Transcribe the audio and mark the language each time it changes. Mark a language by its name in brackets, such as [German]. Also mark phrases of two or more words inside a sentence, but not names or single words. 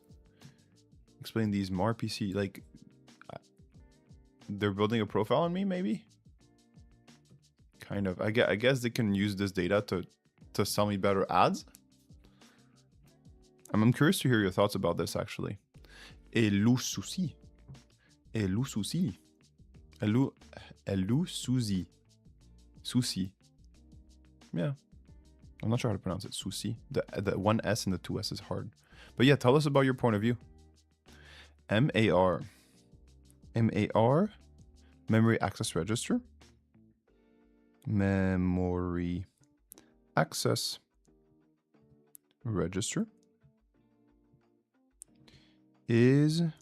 [English] Explain these MAR PC. Like, they're building a profile on me, maybe? Kind of. I guess they can use this data to sell me better ads. I'm curious to hear your thoughts about this, actually. Elou souci. Elou souci. Elou souci. Souci. Yeah. I'm not sure how to pronounce it. Souci. The one S and the two S is hard. But yeah, tell us about your point of view. MAR. MAR. Memory Access Register. Memory Access Register is